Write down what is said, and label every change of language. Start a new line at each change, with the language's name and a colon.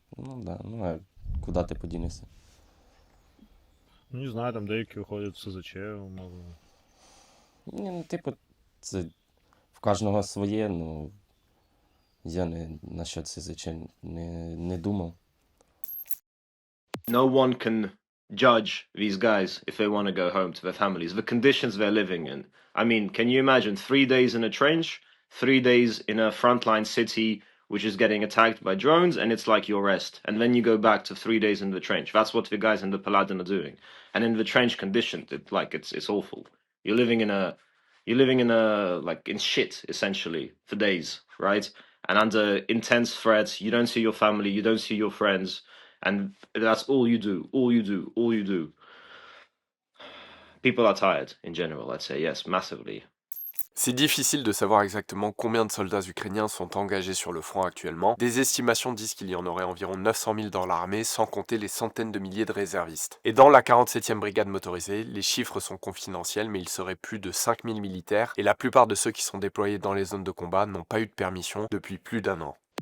Ukrainian: Ну да, ну а куди ти подінешся? Ну, не знаю, там деякі виходять в СЗЧ, умовно. Ні, ну, типу, це в кожного своє, ну я насчет СЗЧ не думав.
English: No one can judge these guys if they want to go home to their families. The conditions they're living in. I mean, can you imagine 3 days in a trench, 3 days in a frontline city which is getting attacked by drones, and it's like your rest. And then you go back to 3 days in the trench. That's what the guys in the Paladin are doing. And in the trench conditions, it's awful. You're living in in shit essentially for days, right? And under intense threats, you don't see your family, you don't see your friends, and that's all you do, all you do. People are tired in general, I'd say, yes, massively.
French: C'est difficile de savoir exactement combien de soldats ukrainiens sont engagés sur le front actuellement. Des estimations disent qu'il y en aurait environ 900 000 dans l'armée, sans compter les centaines de milliers de réservistes. Et dans la 47e brigade motorisée, les chiffres sont confidentiels, mais il serait plus de 5 000 militaires, et la plupart de ceux qui sont déployés dans les zones de combat n'ont pas eu de permission depuis plus d'1 an.